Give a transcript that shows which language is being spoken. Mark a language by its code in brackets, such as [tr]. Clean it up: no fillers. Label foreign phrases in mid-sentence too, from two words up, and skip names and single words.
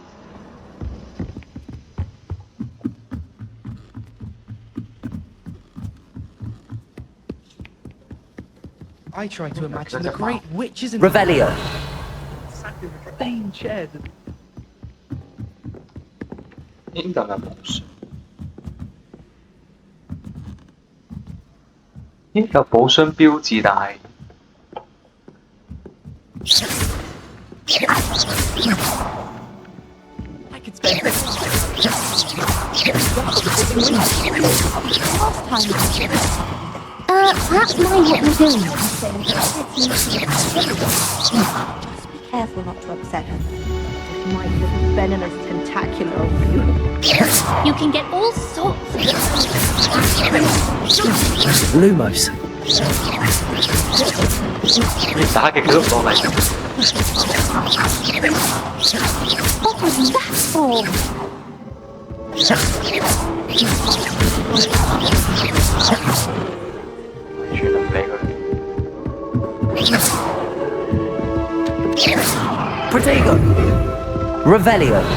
[en] I try to imagine the great witches and Revelio. Same chairs. [yue] 呢度有冇水？咦，有寶箱標誌，但係。 [en] I could spend Perhaps mind what you're doing. Just be careful not to upset her. It might look venomous tentacular on you. You can get all sorts of... Lumos. [yue] 打極都唔落嚟。 [en] What's that for? Protego! Revelio!